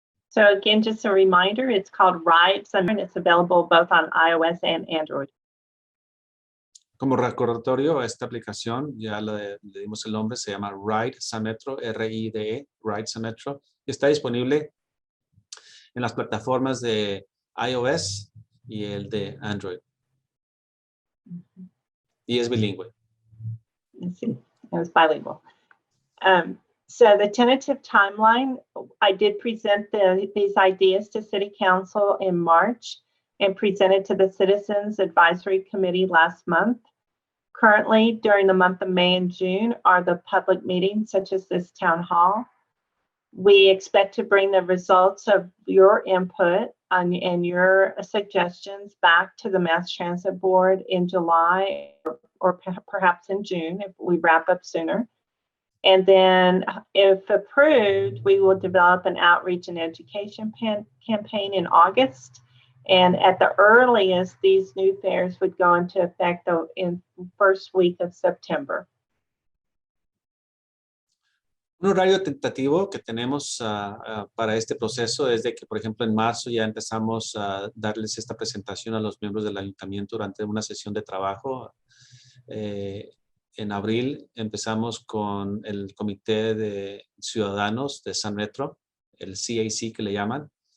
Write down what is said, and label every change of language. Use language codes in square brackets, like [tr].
[en] So again, just a reminder, it's called Ride Sun, and it's available both on iOS and Android. [es] Como recordatorio, esta aplicación, ya le dimos el nombre, se llama Ride Sun Metro, R-I-D-E, Ride Sun Metro. Está disponible en las plataformas de iOS y el de Android. Y es bilingüe. [en] Let's see, it was bilingual. So the tentative timeline, I did present these ideas to City Council in March and presented to the Citizens Advisory Committee last month. Currently, during the month of May and June are the public meetings such as this town hall. We expect to bring the results of your input and your suggestions back to the Mass Transit Board in July or perhaps in June if we wrap up sooner. And then if approved, we will develop an outreach and education campaign in August. And at the earliest, these new fares would go into effect in first week of September. [es] Un horario tentativo que tenemos para este proceso es de que, por ejemplo, en marzo ya empezamos a darles esta presentación a los miembros del ayuntamiento durante una sesión de trabajo. En abril empezamos con el Comité de Ciudadanos de Sun Metro, el CAC que le llaman.